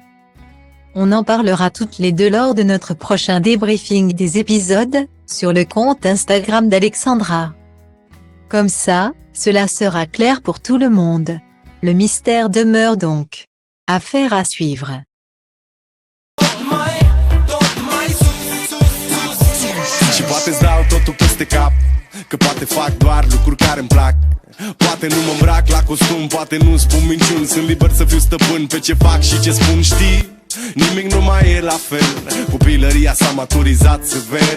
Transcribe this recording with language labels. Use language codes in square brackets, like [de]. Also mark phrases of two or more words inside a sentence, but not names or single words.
[fr] On en parlera toutes les deux lors de notre prochain débriefing des épisodes, sur le compte Instagram d'Alexandra. Comme ça, cela sera clair pour tout le monde. Le mystère demeure donc. Affaire à suivre. [ro] Și poate-ți dau totul peste cap, că poate fac doar lucruri care îmi plac. Poate nu mă îmbrac la costum, poate nu spun minciuni. Sunt liber să fiu stăpân pe ce fac și ce spun, știi? Nimic nu mai e la fel, copilăria s-a maturizat sever.